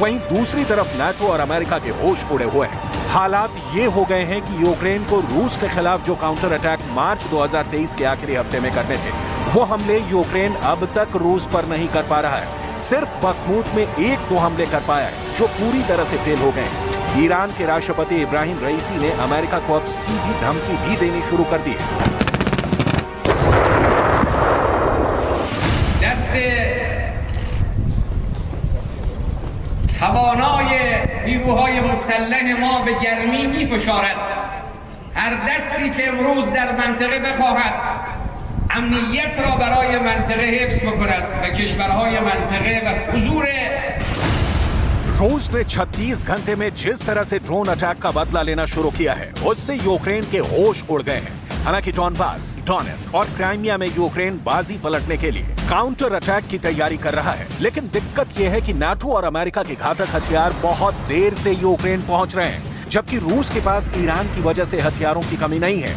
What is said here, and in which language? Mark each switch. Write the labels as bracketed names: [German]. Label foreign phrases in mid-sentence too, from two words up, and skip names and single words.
[Hindi] वहीं दूसरी तरफ नेटो और अमेरिका के होश उड़े हुए हैं। हालात ये हो गए हैं कि यूक्रेन को रूस के खिलाफ जो [English] counter attack [Hindi] मार्च 2023 के आखिरी हफ्ते में करने थे, वो हमले यूक्रेन अब तक रूस पर नहीं कर पा रहा है। सिर्फ बखमूत में 1-2 हमले कर पाया है, जो पूरी तरह से फेल हो गए हैं। ईरान के राष्ट्रपति इब्राहिम रईसी ने अमेरिका को अब सीधी धमकी भी देनी शुरू कर दी है। [Persian] توانای نیروهای مسلح ما به گرمی می‌فشارد. هر دستی که امروز در منطقه بخواهد امنیت را برای منطقه حفظ بکند و کشورهای منطقه و حضور [Hindi] रूस ने 36 घंटे में जिस तरह से [English] drone attack [Hindi] का बदला लेना शुरू किया है, उससे यूक्रेन के होश उड़ गए हैं। हालांकि डॉनबास, डोनेट्स्क और क्राइमिया में यूक्रेन बाजी पलटने के लिए [English] counter attack [Hindi] की तैयारी कर रहा है। लेकिन दिक्कत यह है कि नाटो और अमेरिका के घातक हथियार बहुत देर से यूक्रेन पहुंच रहे हैं, जबकि रूस के पास ईरान की वजह से हथियारों की कमी नहीं है।